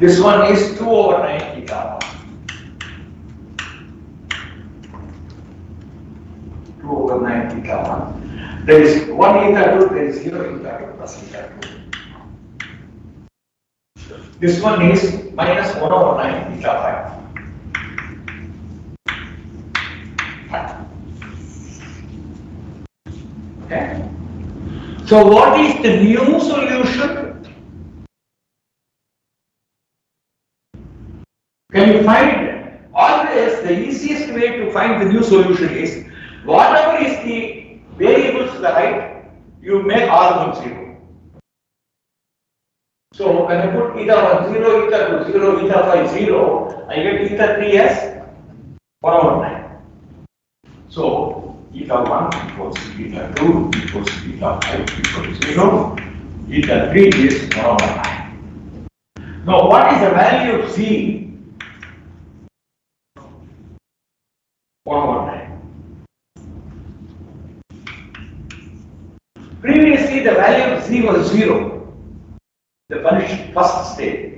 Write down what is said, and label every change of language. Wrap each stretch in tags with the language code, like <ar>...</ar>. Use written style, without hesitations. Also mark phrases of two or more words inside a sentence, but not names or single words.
<en>This one is 2 over 9 eta 1. 2 over 9 eta 1. There is 1 eta 2, there is 0 eta 2 plus eta 2. This one is minus 1 over 9 eta 5. Okay. So what is the new solution? Can you find it? Always the easiest way to find the new solution is, whatever is the variables to the right, you make all of them 0. So when I put eta 1 0, eta 2 0, eta 5 0, I get eta 3 as 1 over 9. So eta 1 equals eta 2 equals eta 5 equals 0, eta 3 is 1 over 9. Now what is the value of Z? 1 over 9. Previously the value of Z was 0, the first state.</en>